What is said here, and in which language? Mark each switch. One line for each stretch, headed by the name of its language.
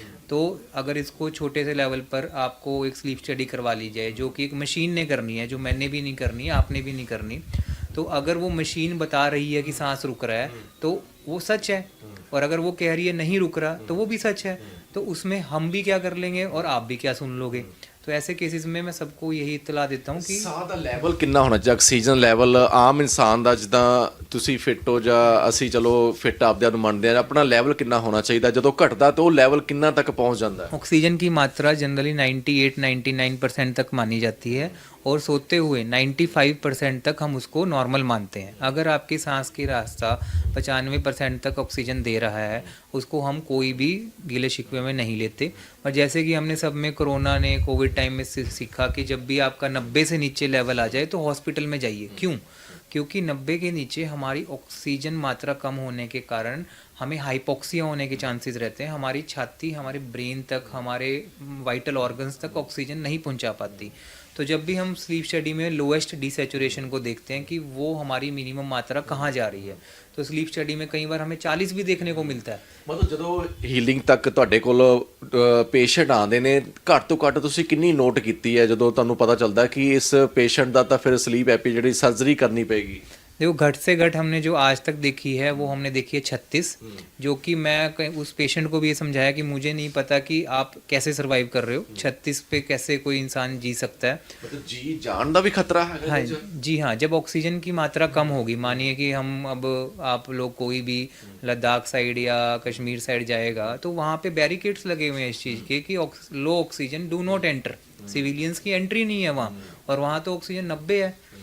Hindi: तो अगर इसको छोटे से लेवल पर आपको एक स्लीप स्टडी करवा ली जाए, जो कि एक मशीन ने करनी है, जो मैंने भी नहीं करनी, आपने भी नहीं करनी, तो अगर वो मशीन बता रही है कि सांस रुक रहा है तो वो सच है, और अगर वो कह रही है नहीं रुक रहा तो वो भी सच है। तो उसमें हम भी क्या कर लेंगे और आप भी क्या सुन लोगे। तो ऐसे केसेस में मैं सबको यही इत्तला देता हूँ कि
Punjabi: ਸਾਹ ਦਾ ਲੈਵਲ ਕਿੰਨਾ ਹੋਣਾ ਚਾਹੀਦਾ, ਆਕਸੀਜਨ ਲੈਵਲ ਆਮ ਇਨਸਾਨ ਦਾ, ਜਿੱਦਾਂ ਤੁਸੀਂ ਫਿੱਟ ਹੋ ਜਾਂ ਅਸੀਂ ਚਲੋ ਫਿੱਟ ਆਪਦਿਆਂ ਨੂੰ ਮੰਨਦੇ ਆ, ਆਪਣਾ ਲੈਵਲ ਕਿੰਨਾ ਹੋਣਾ ਚਾਹੀਦਾ, ਜਦੋਂ ਘਟਦਾ ਤਾਂ ਉਹ ਲੈਵਲ ਕਿੰਨਾ ਤੱਕ ਪਹੁੰਚ ਜਾਂਦਾ ਹੈ?
Hindi: ऑक्सीजन की मात्रा जनरली 98-99% तक मानी जाती है, और सोते हुए 95% तक हम उसको नॉर्मल मानते हैं। अगर आपकी सांस की रास्ता 95% तक ऑक्सीजन दे रहा है, उसको हम कोई भी गिले शिकवे में नहीं लेते। और जैसे कि हमने सब में कोरोना ने कोविड टाइम में सीखा कि जब भी आपका 90 से नीचे लेवल आ जाए तो हॉस्पिटल में जाइए। क्यों? क्योंकि 90 के नीचे हमारी ऑक्सीजन मात्रा कम होने के कारण हमें हाइपोक्सिया होने के चांसेस रहते हैं। हमारी छाती, हमारे ब्रेन तक, हमारे वाइटल ऑर्गन्स तक ऑक्सीजन नहीं पहुंचा पाती। तो जब भी हम स्लीप स्टडी में लोएस्ट डिसैचुरेशन को देखते हैं कि वो हमारी मिनिमम मात्रा कहाँ जा रही है, तो स्लीप स्टडी में कई बार हमें 40 भी देखने को मिलता है।
Punjabi: ਮਤਲਬ ਜਦੋਂ ਹੀਲਿੰਗ ਤੱਕ ਤੁਹਾਡੇ ਕੋਲ ਪੇਸ਼ੈਂਟ ਆਉਂਦੇ ਨੇ, ਘੱਟ ਤੋਂ ਘੱਟ ਤੁਸੀਂ ਕਿੰਨੀ ਨੋਟ ਕੀਤੀ ਹੈ ਜਦੋਂ ਤੁਹਾਨੂੰ ਪਤਾ ਚੱਲਦਾ ਕਿ ਇਸ ਪੇਸ਼ੈਂਟ ਦਾ ਤਾਂ ਫਿਰ ਸਲੀਪ ਐਪੀ ਜਿਹੜੀ ਸਰਜਰੀ ਕਰਨੀ ਪਏਗੀ?
Hindi: देखो, घट से घट हमने जो आज तक देखी है वो हमने देखी है 36, जो कि मैं उस पेशेंट को भी ये समझाया कि मुझे नहीं पता कि आप कैसे सरवाइव कर रहे हो, 36 पे कैसे कोई इंसान जी सकता है।
Punjabi: ਮਤਲਬ ਜੀ ਜਾਨ ਦਾ ਵੀ ਖਤਰਾ ਹੈ?
Hindi: हाँ जी हाँ, जब ऑक्सीजन की मात्रा कम होगी, मानिए कि हम अब आप लोग कोई भी लद्दाख साइड या कश्मीर साइड जाएगा तो वहाँ पे बैरिकेड्स लगे हुए हैं इस चीज़ के कि
English: low oxygen do not enter,
Hindi: civilians की एंट्री नहीं है वहाँ, और वहाँ तो ऑक्सीजन 90 है।